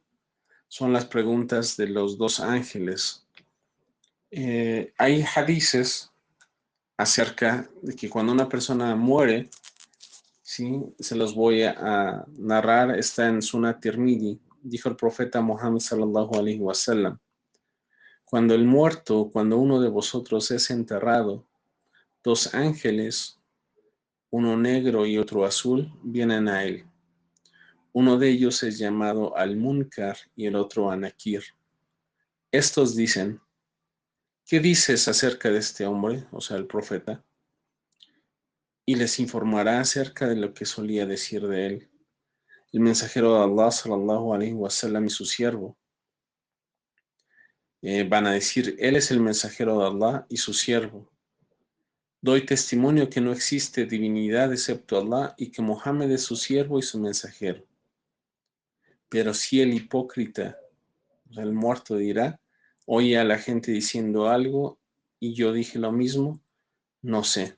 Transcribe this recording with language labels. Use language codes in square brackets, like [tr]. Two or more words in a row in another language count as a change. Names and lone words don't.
[es] Son las preguntas de los dos ángeles. Hay hadices acerca de que cuando una persona muere, ¿sí? Se los voy a narrar, está en Sunan Tirmidhi. Dijo el profeta Muhammad [ar] صلى الله عليه وسلم: [es] cuando el muerto, cuando uno de vosotros es enterrado, dos ángeles, uno negro y otro azul, vienen a él. Uno de ellos es llamado Al-Munkar y el otro Anakir. Estos dicen: ¿qué dices acerca de este hombre? O sea, el profeta. Y les informará acerca de lo que solía decir de él el mensajero de Allah [ar] صلى الله عليه وسلم [es] y su siervo. Van a decir: él es el mensajero de Allah y su siervo. Doy testimonio que no existe divinidad excepto Allah y que Muhammad es su siervo y su mensajero. Pero si el hipócrita, o sea, el muerto, dirá: oye a la gente diciendo algo y yo dije lo mismo, no sé.